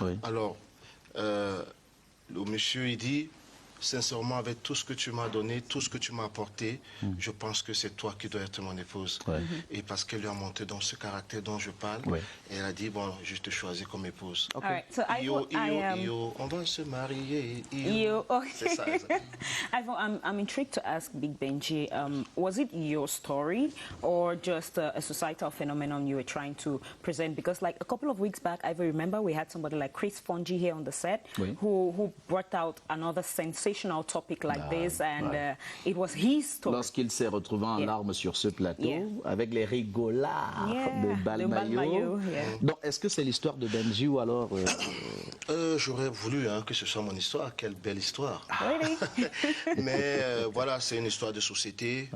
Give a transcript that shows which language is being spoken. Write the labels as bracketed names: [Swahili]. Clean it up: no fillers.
[French] Alors, le monsieur, il dit, sincèrement, avec tout ce que tu m'as donné, tout ce que tu m'as apporté, je pense que c'est toi qui dois être mon épouse. Et parce qu'elle lui a montré dans ce caractère dont je parle, elle a dit, bon, je te choisis comme épouse. [English] Okay. Right, so [French] on va se marier. C'est ça, [English] I'm intrigued to ask Big Benji, was it your story or just a societal phenomenon you were trying to present? Because like a couple of weeks back, I remember we had somebody like Chris Fonji here on the set who brought out another sensational topic like this, and it was his story. [French] Lorsqu'il s'est retrouvé en larmes sur ce plateau, avec les rigolards de Balmayo. Donc, est-ce que c'est l'histoire de Benji ou alors... J'aurais voulu que ce soit mon histoire. Quelle belle histoire. Mais voilà, c'est une histoire de société.